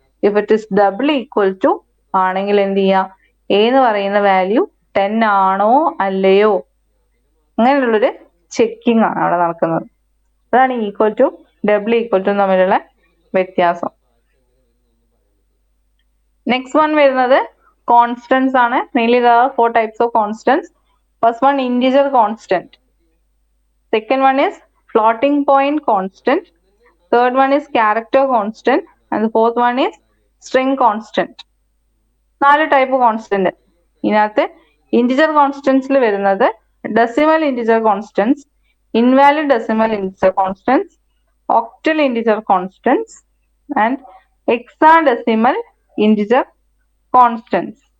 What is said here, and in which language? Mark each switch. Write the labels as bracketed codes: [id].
[en] if it is double equal to [ml] ആണെങ്കിൽ എന്ത് ചെയ്യാം, എ എന്ന് പറയുന്ന വാല്യൂ 10 ആണോ അല്ലയോ അങ്ങനെയുള്ളൊരു ചെക്കിംഗ് ആണ് അവിടെ നടക്കുന്നത്. അതാണ് equal to double equal to തമ്മിലുള്ള വ്യത്യാസം. നെക്സ്റ്റ് വൺ വരുന്നത് കോൺസ്റ്റന്റ്സ് ആണ്. [en] Mainly there are 4 types of constants. First one integer constant. Second one is floating point constant. Third one is character constant. And the fourth one is string constant. 4 type constant. [ml] ഇതിനകത്ത് integer കോൺസ്റ്റന്റ്സിൽ വരുന്നത് decimal integer constants, invalid decimal integer constants, [en] octal integer constants and hexadecimal integer constants.